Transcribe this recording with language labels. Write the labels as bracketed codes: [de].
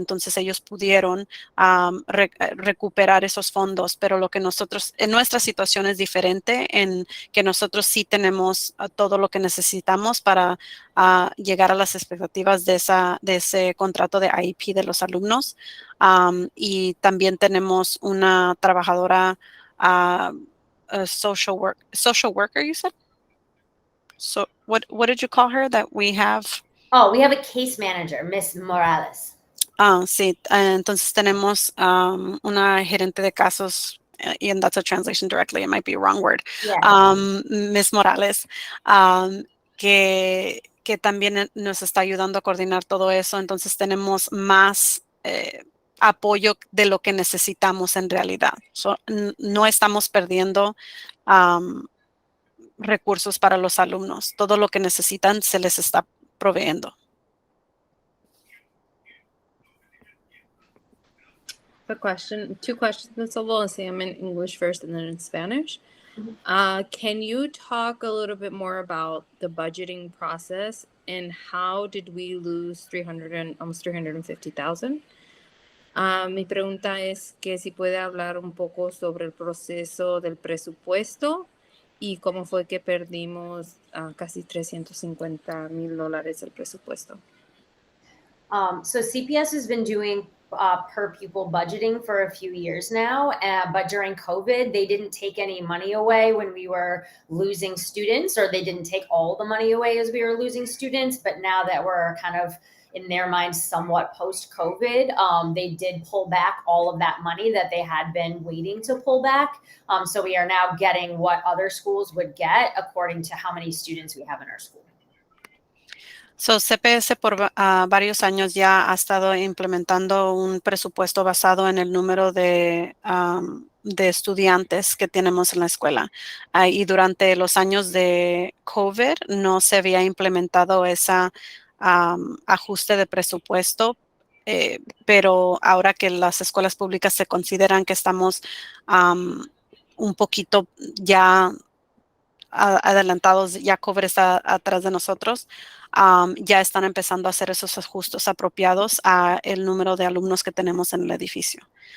[es] Entonces ellos pudieron recuperar esos fondos, pero lo que en nuestra situación es diferente, en que nosotros sí tenemos todo lo que necesitamos para llegar a las expectativas de ese contrato de IEP de los alumnos. Y también tenemos una trabajadora, [en] social worker, you said? So what did you call her that we have? Oh, we have a case manager, Miss Morales. [es] Sí, entonces tenemos una gerente de casos, [en] and that's a translation directly, it might be a wrong word, Yeah. [es] Miss Morales, que también nos está ayudando a coordinar todo eso. Entonces tenemos más apoyo de lo que necesitamos en realidad. No estamos perdiendo recursos para los alumnos. Todo lo que necesitan se les está proveyendo. [en] Two questions, I'll say them in English first and then in Spanish. Can you talk a little bit more about the budgeting process and how did we lose almost 350,000? [es] Mi pregunta es que si puede hablar un poco sobre el proceso del presupuesto y cómo fue que perdimos casi $350,000 del presupuesto. [en] So CPS has been doing per pupil budgeting for a few years now, but during COVID, they didn't take any money away when we were losing students, or they didn't take all the money away as we were losing students. But now that we're kind of, in their minds, somewhat post-COVID, they did pull back all of that money that they had been waiting to pull back. So we are now getting what other schools would get according to how many students we have in our school. [es] So, CPS por varios años ya ha estado implementando un presupuesto basado en el número de estudiantes que tenemos en la escuela. Y durante los años de COVID no se había implementado ese ajuste de presupuesto, pero ahora que las escuelas públicas se consideran que estamos un poquito ya adelantados, ya COVID está atrás de nosotros, ya están empezando a hacer esos ajustes apropiados a el número de alumnos que tenemos en el edificio.